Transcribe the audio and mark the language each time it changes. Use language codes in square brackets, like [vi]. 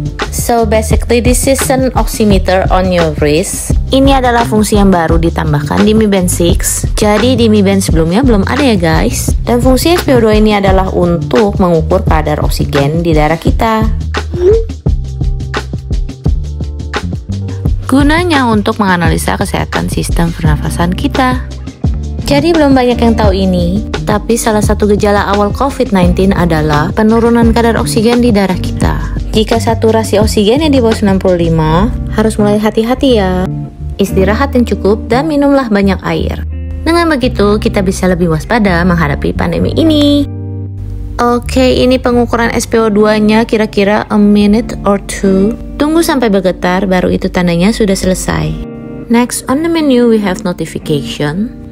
[en] So basically this is an oximeter on your wrist. [id] Ini adalah fungsi yang baru ditambahkan di Mi Band 6. Jadi di Mi Band sebelumnya belum ada ya guys. Dan fungsi SpO2 ini adalah untuk mengukur kadar oksigen di darah kita. Gunanya untuk menganalisa kesehatan sistem pernafasan kita. Jadi belum banyak yang tahu ini, tapi salah satu gejala awal COVID-19 adalah penurunan kadar oksigen di darah kita. Jika saturasi oksigennya di bawah 95, harus mulai hati-hati ya. Istirahat yang cukup dan minumlah banyak air. Dengan begitu, kita bisa lebih waspada menghadapi pandemi ini. Oke, ini pengukuran SpO2-nya kira-kira [en] a minute or two. [id] Tunggu sampai bergetar, baru itu tandanya sudah selesai. [en] Next, on the menu we have notification.